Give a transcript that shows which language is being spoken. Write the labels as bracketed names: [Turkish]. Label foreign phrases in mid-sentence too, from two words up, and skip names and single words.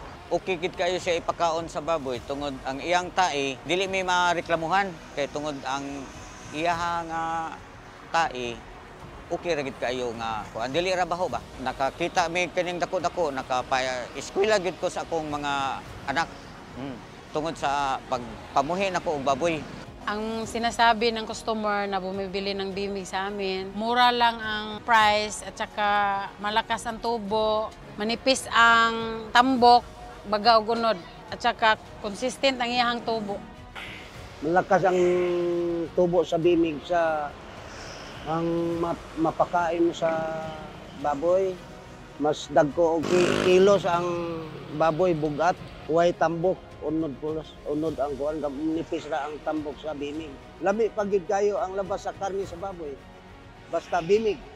[Cebuano] Okay gid kayo siya ipakaon sa baboy tungod ang iyang tae dili may mareklamuhan kay tungod ang iyaha nga tae okay ra gid kayo nga kuan dili ra baho ba. Nakakita mi kaning dako-dako, nakapa-eskwela gid ko sa akong mga anak. Tungod sa pagpamuhi nako og baboy. [Filipino] Ang sinasabi ng customer na bumibili ng Bimeg sa amin, mura lang ang price at saka malakas ang tubo, manipis ang tambok, [Cebuano] baga og unod, [Filipino] at saka consistent [Cebuano] ang iyang tubo. [Filipino] Malakas ang tubo sa Bimeg sa ang mapakain mo sa baboy. [Cebuano] Mas dagko og kilos ang baboy bugat, huway tambok, unod ang kuan, nipis ra ang tambok sa Bimeg. Lami pagid kayo ang labas sa karne sa baboy. Basta Bimeg.